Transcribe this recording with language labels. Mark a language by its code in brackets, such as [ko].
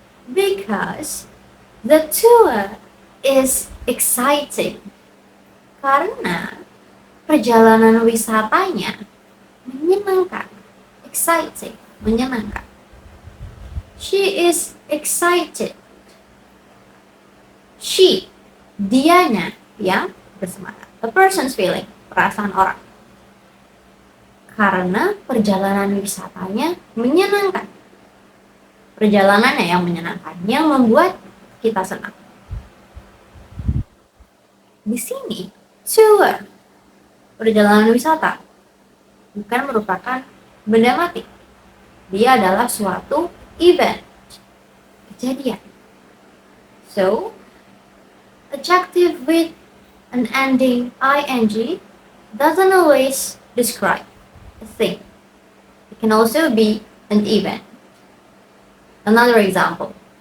[en] Because the tour is exciting. [id] Karena perjalanan wisatanya menyenangkan. [en] Exciting, [id] menyenangkan. [en] She is excited. [id] She, dianya yang bersemangat. [en] A person's feeling, [id] perasaan orang. Karena perjalanan wisatanya menyenangkan. Perjalanannya yang menyenangkan, yang membuat kita senang. Di sini, tour, perjalanan wisata, bukan merupakan benda mati. Dia adalah suatu event, kejadian. [en] So, adjective with an ending ing doesn't always describe a thing. It can also be an event. Another example.